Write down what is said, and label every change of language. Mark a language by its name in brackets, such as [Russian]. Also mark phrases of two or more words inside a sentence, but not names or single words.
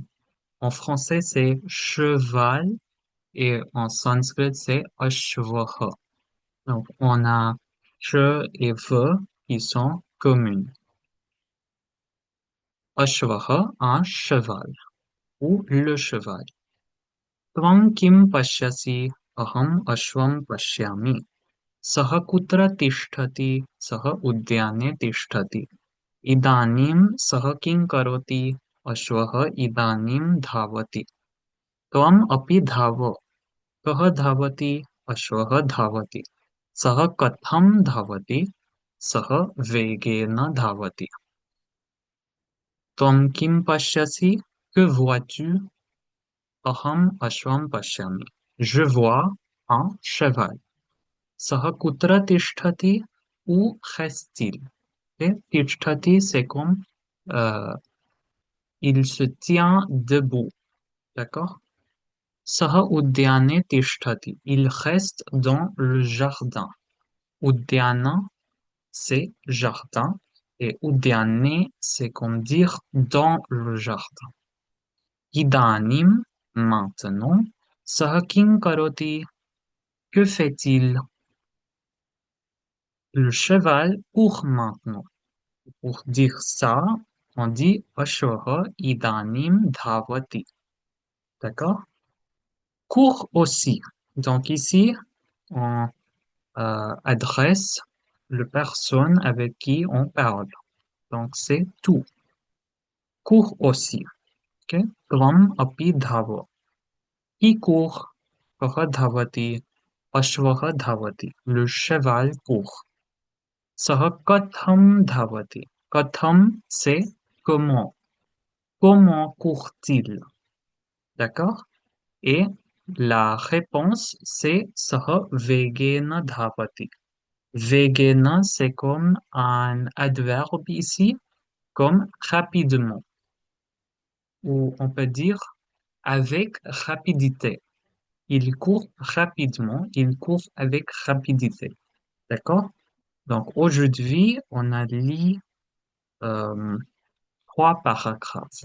[French] En français, c'est cheval et en sanskrit, c'est ashwaha. Donc, on a che et ve qui sont communes. Ashwaha, un cheval ou le cheval. [Sanskrit] त्वं किं पश्यसि? अहम् अश्वं पश्यामि. सः कुत्र तिष्ठति? सः उद्याने तिष्ठति. इदानीं सः किं करोति? अश्वः इदानीं धावति. त्वम् अपि धाव. कः धावति? अश्वः धावति. सः कथं धावति? सः वेगेन धावति. त्वं किं पश्यसि? [French] Que vois-tu? [Sanskrit] अहम् अश्वं पश्यामि. [French] Je vois un cheval. [Sanskrit] सः कुत्र तिष्ठति? [French] Où reste-t-il? Et तिष्ठति, c'est comme euh, il se tient debout. D'accord? [Sanskrit] सः उद्याने तिष्ठति. [French] Il reste dans le jardin. Udyana, c'est jardin. Et udyane, c'est comme dire dans le jardin. Idanim, maintenant. [Sanskrit] सः किं करोति? [French] Que fait-il? Le cheval court maintenant. Pour dire ça, on dit [Sanskrit] अश्वः इदानीं धावति. [French] D'accord? Court aussi. Donc ici, on adresse le personne avec qui on parle. Donc c'est tout. Court aussi. Ok? [Sanskrit] त्वम् अपि धाव. [French] Qui court? [Sanskrit] कः धावति। अश्वः धावति. [French] Le cheval court. [Sanskrit] सः कथं धावति. [French] Katham, c'est comment. Comment court-il? D'accord? Et la réponse, c'est [Sanskrit] सः वेगेन धावति. [French] Vegena, c'est comme un adverbe ici, comme rapidement, ou on peut dire avec rapidité. Il court rapidement, il court avec rapidité. D'accord? Donc aujourd'hui, on a lu euh, trois paragraphes.